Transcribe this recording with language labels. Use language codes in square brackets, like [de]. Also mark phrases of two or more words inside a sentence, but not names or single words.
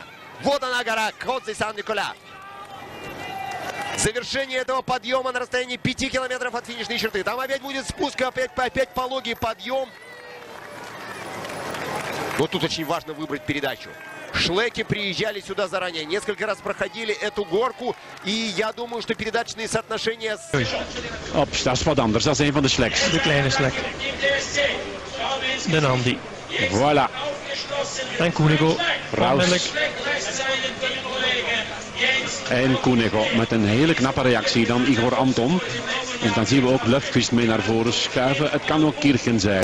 [ru] Вот она гора, Кот Сан-Николя. Завершение этого подъема на расстоянии 5 километров от финишной черты. Там опять будет спуск, опять пологий подъем. Вот тут очень важно выбрать передачу. Шлеки приезжали сюда заранее, несколько раз проходили эту горку. И я думаю, что передачные соотношения... Ops, [nl] dat is wat anders. Dat is een van de Schlecks. De kleine Schleck. De Andy. Voilà. En Koenigo. Raus. En Koenigo met een hele knappe reactie dan Igor Anton. En dan zien we ook Lufqvist mee naar voren schuiven. Het kan ook Kirchen zijn.